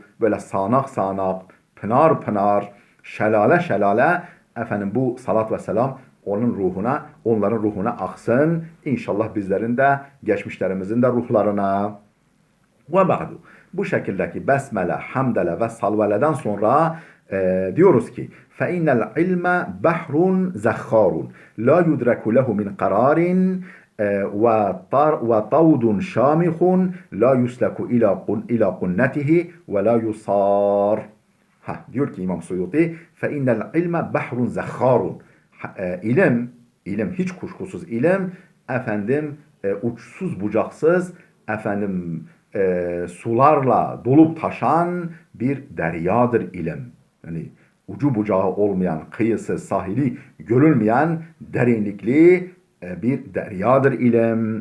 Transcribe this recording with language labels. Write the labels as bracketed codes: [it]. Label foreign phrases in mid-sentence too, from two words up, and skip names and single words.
[tr] Böyle sağanak sağanak, pınar pınar, şelale şelale efendim bu salat ve selam onların ruhuna aksın. İnşallah bizlerin de, geçmişlerimizin de ruhlarına. [ar] وبعد. [tr] Bu şekildeki besmele, hamdele ve salveleden sonra diyoruz ki [ar] فَاِنَّ الْعِلْمَ بَحْرٌ زَخَّارٌ لَا يُدْرَكُ لَهُ مِنْ قَرَارٍ وَطَوْدٌ شَامِخٌ لَا يُسْلَكُ إِلَى قُنَّتِهِ وَلَا يُصَارٌ. [tr] Diyor ki [ar] İmam Suyuti فَاِنَّ الْعِلْمَ بَحْرٌ زَخَّارٌ. [tr] İlim, hiç kuşkusuz ilim efendim uçsuz bucaksız efendim sularla dolup taşan bir deryadır ilim. Yani ucu bucağı olmayan, kıyısı, sahili görülmeyen derinlikli bir deryadır ilim.